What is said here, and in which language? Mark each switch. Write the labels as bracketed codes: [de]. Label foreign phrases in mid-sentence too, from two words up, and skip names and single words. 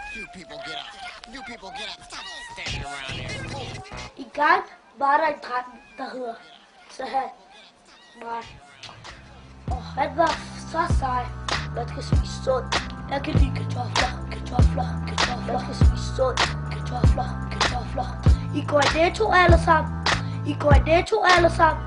[en] people get up. You people get up. Stop standing around here. [da] I gang var der en dreng, der hedder Sahan Maj. Og han var så sej. Man skal spise sundt. Jeg kan lide kartofler. Man skal spise sundt. Kartofler. I går i Netto alle sammen.